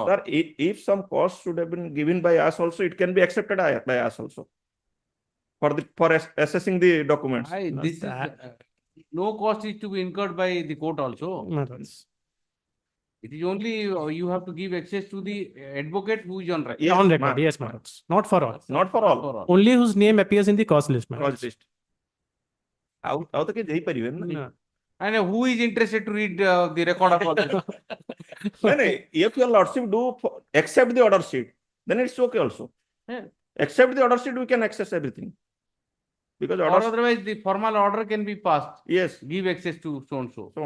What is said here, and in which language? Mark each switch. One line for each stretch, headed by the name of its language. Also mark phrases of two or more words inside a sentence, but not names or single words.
English: sir, if some cost should have been given by us also, it can be accepted by us also for assessing the documents. Not This is that. no cost is to be incurred by the court also. My lords. It is only you have to give access to the advocate who is on record. Yes, On record, ma'am. yes, my lords. Not for all. Not for all. Only whose name appears in the cause list, my Cause lords. list.
Odia: ଆଉ ତ କେହି ଦେଇପାରିବେନି ନା।
English: No. And who is interested to read the record of all this? ନାଇଁ, if your lordship accept the order sheet, then it's okay also. Yeah. Accept the order sheet, we can access everything. Because Or order, otherwise, the formal order can be passed. yes, Give access to so and so.